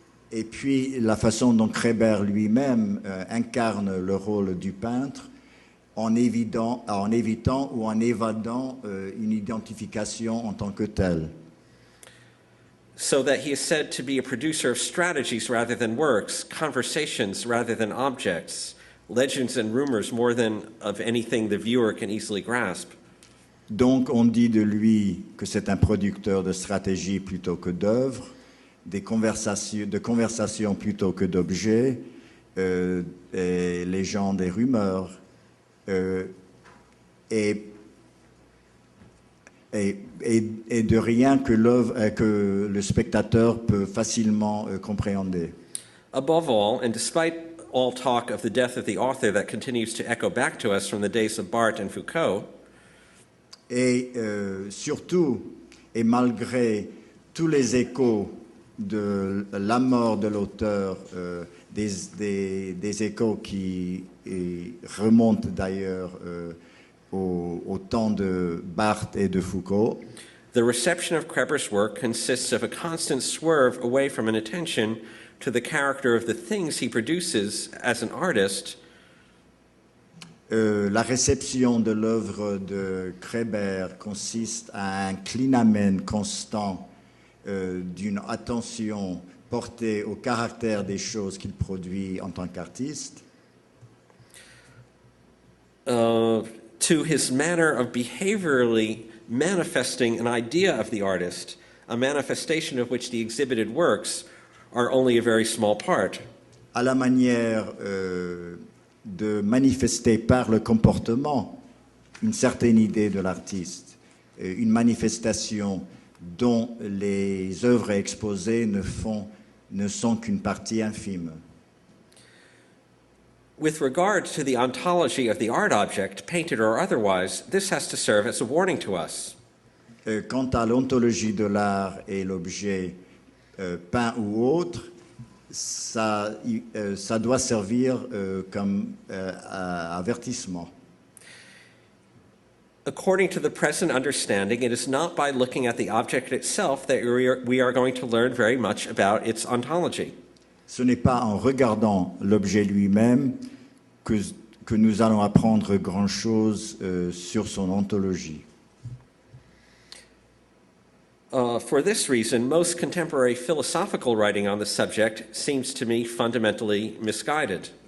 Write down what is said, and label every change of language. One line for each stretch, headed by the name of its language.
French: Et puis la façon dont Kreber lui-même incarne le rôle du peintre en évitant ou en évadant une identification en tant que telle.
English: So that he is said to be a producer of strategies rather than works, conversations rather than objects, legends and rumors more than of anything the viewer can easily grasp.
French: Donc on dit de lui que c'est un producteur de stratégie plutôt que d'œuvres, de conversations plutôt que d'objets, légendes et rumeurs, et de rien que le spectateur peut facilement compréhender.
English: Above all, and despite all talk of the death of the author that continues to echo back to us from the days of Barthes and Foucault,
French: Et surtout, et malgré tous les échos de la mort de l'auteur, des échos qui remontent d'ailleurs au temps de Barthes et de Foucault,
English: the reception of Kreber's work consists of a constant swerve away from an attention to the character of the things he produces as an artist,
French: la réception de l'œuvre de Kreber consiste à un clinamen constant d'une attention portée au caractère des choses qu'il produit en tant qu'artiste,
English: to his manner of behaviorally manifesting an idea of the artist, a manifestation of which the exhibited works are only a very small part.
French: à la manière de manifester par le comportement une certaine idée de l'artiste, une manifestation dont les œuvres exposées ne sont qu'une partie infime.
English: With regard to the ontology of the art object, painted or otherwise, this has to serve as a warning to us.
French: Quant à l'ontologie de l'art et l'objet peint ou autre, ça doit servir comme avertissement.
English: According to the present understanding, it is not by looking at the object itself that we are going to learn very much about its ontology.
French: Ce n'est pas en regardant l'objet lui-même que nous allons apprendre grand-chose sur son ontologie.
English: For this reason, most contemporary philosophical writing on the subject seems to me fundamentally misguided.